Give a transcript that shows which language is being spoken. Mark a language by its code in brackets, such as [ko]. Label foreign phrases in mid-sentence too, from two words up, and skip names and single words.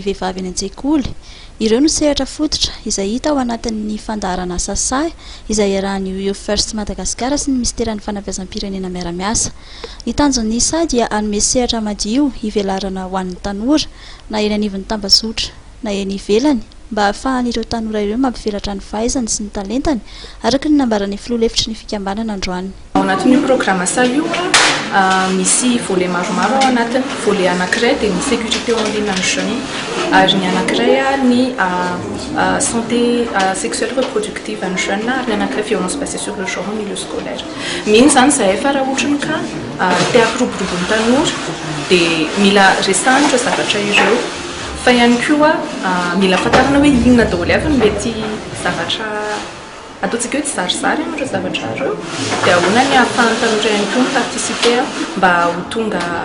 [mg] vehivavy eny an-tsekoly ireo no sehatra fototra izay hita ao anatin'ny fandaharana sasay izay iarahan'ny Youth First Madagasikara sy ny ministeran'ny fanabeazam-pirenena miara-miasa ny tanjon'ny isa dia hanome sehatra madio hivelarana ho an'ny tanora na eny anivon'ny tambazotra na eny ivelany mba ahafahan'ireo tanora ireo mampivelatra ny fahaizany sy ny talentany araka ny nambaran'ny filoha hevitry ny fikambanana androany. Ao anatin'io programa io misy volet maromaro ao anatiny. Volet anankiray dia ny [fr] sécurité en ligne [mg] amin'ny jeune ary ny anankiray ny [fr] santé sexuelle reproductive [mg] amin'ny jeune ary ny anankiray [fr] violence basée sur le genre au milieu scolaire. [mg] Mino zany zahay fa raha ohatra ny ka te hampiroborobo ny tanora dia mila resahana zavatra ireo fa ihany koa mila fantarina hoe inona daholo avy ny mety zavatra ataontsika hoe tsy zarizary ireo zavatra ireo dia ahoana ny ahafahan'ny tanora ihany koa miparticiper mba ho tonga